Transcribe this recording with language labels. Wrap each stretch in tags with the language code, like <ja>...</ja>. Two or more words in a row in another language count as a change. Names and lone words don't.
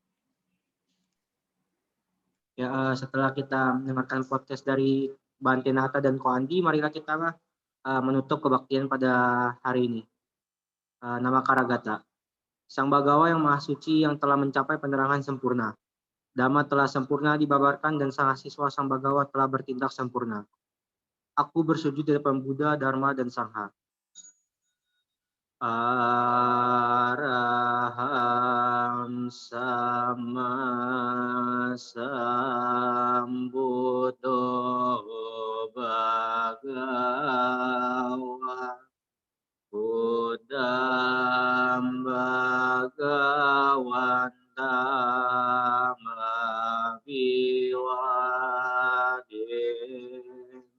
<id>Ya, setelah kita mendengarkan podcast dari Bante Nata dan Ko Andi, marilah kita menutup kebaktian pada hari ini. Nama Karagata. Sang Bagawa yang Maha Suci yang telah mencapai penerangan sempurna. Dhamma telah sempurna dibabarkan dan sang siswa Sang Bagawa telah bertindak sempurna. Aku bersujud di depan Buddha, Dharma, dan Sangha.</id> <pi>Araham sama sambuddho bhagawa Buddham bhagavantam abhivademi.</pi>